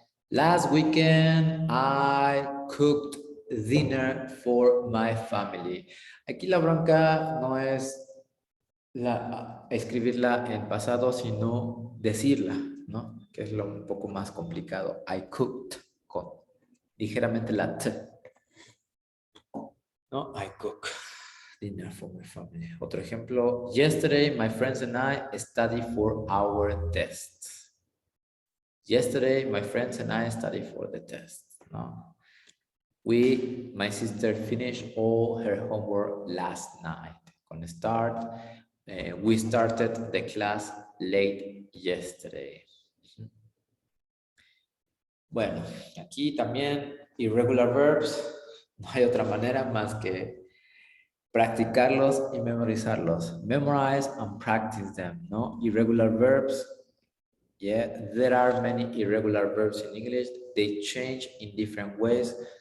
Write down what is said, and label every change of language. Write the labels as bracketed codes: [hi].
[en] Last weekend, I cooked dinner for my family. [es] Aquí la bronca no es escribirla en pasado, sino decirla, ¿no? Que es lo un poco más complicado. [en] I cooked, [es] con ligeramente la T. ¿No? [en] I cook dinner for my family. [es] Otro ejemplo. [en] Yesterday, my friends and I studied for our tests. Yesterday, my friends and I studied for the test. No. My sister finished all her homework last night. [es] Con [en] start, we started the class late yesterday. [es] Bueno, aquí también irregular verbs. No hay otra manera más que practicarlos y memorizarlos. [en] Memorize and practice them, [es] ¿no? [en] Irregular verbs. Yeah, there are many irregular verbs in English. They change in different ways.